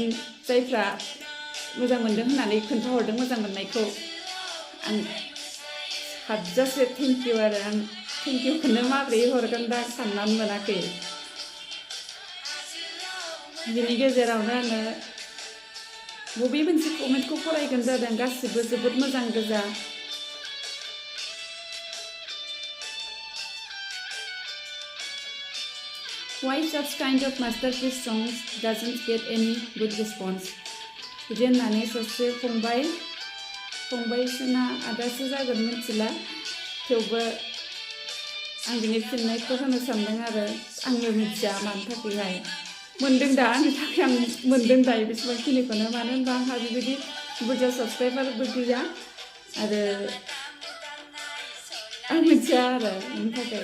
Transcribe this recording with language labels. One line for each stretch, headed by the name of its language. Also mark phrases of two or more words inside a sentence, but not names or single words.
Bodo: जायफ्रा मोजां मोनदों होननानै खोन्थाहरदों मोजां मोननायखौ, आं हाजासे
English: thank you
Bodo: आरो आं थेंक इउखौनो माबोरै हरगोन दा साननानै मोनाखै। बिनि गेजेरावनो आङो बबे मोनसे कमेन्टखौ फरायगोन जादों, गासिबो जोबोद मोजां गोजा।
English: Why such kind of masterpiece songs doesn't get any good response?
Bodo: बिदि होननानै सासे फंबायसोना आदासो जागोन मिथिला, थेवबो आं बिनि फिननायखौ होनो सानदों आरो आंबो मिथिया मानि थाखायहाय मोनदों दा। आंनि थाखाय आं मोनदों दायो बेसेबांखिनिखौनो। मानो होनबा आंहा बेबायदि बुरजा साबसक्राइबारबो गैया आरो आं मिथिया आरो बेनि थाखाय।